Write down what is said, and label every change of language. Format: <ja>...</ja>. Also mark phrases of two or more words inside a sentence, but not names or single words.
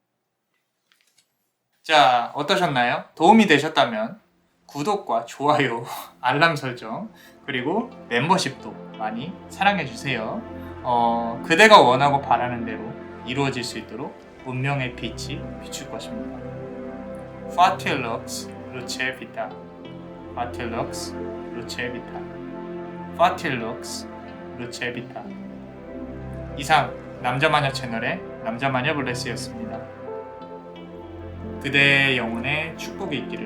<ko>자, 어떠셨나요? 도움이 되셨다면 구독과 좋아요, 알람 설정, 그리고 멤버십도 많이 사랑해주세요. 그대가 원하고 바라는 대로 이루어질 수 있도록 운명의 빛이 비출 것입니다. Fatilux Luce Vita. Fatilux Luce Vita. Fatilux Luce Vita. 이상 남자마녀 채널의 남자마녀 블레스였습니다. 그대의 영혼에 축복이 있기를.</ko>